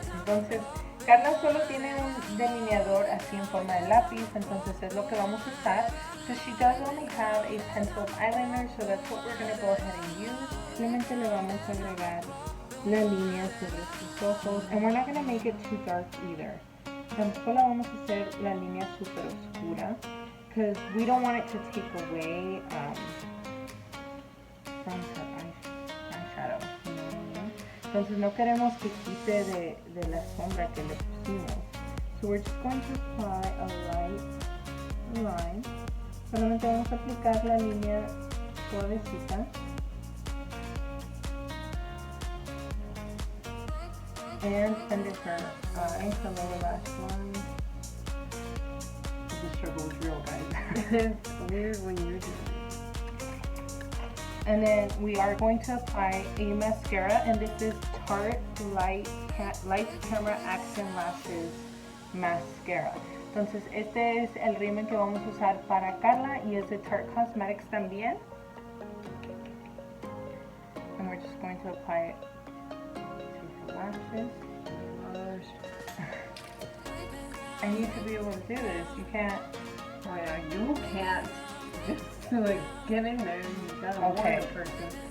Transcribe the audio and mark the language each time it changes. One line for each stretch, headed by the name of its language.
Spanish: Entonces, Karla solo tiene un delineador así en forma de lápiz, entonces es lo que vamos a usar.
English: So she does only have a penciled eyeliner, so that's what we're going to go ahead and use.
Spanish: Simplemente le vamos a agregar la línea sobre sus ojos.
English: And we're not going to make it too dark either.
Spanish: Tampoco la vamos a hacer la línea super oscura,
English: because we don't want it to take away from her eyeshadow. You know what I mean?
Spanish: Entonces no queremos que quite de la sombra que le pusimos.
English: So we're just going to apply a light line.
Spanish: Solamente vamos a aplicar la línea suavecita.
English: And under her eye, her lower lash line. The struggle is real, guys. It's weird when you're doing it. And then we are going to apply a mascara, and this is Tarte Light Camera Action Lashes Mascara.
Spanish: Entonces este es el rímel que vamos a usar para Karla y es de Tarte Cosmetics también.
English: And we're just going to apply it to her lashes. I need to be able to do this. You can't. Oh yeah, you can't just like get in there. You gotta warn the person.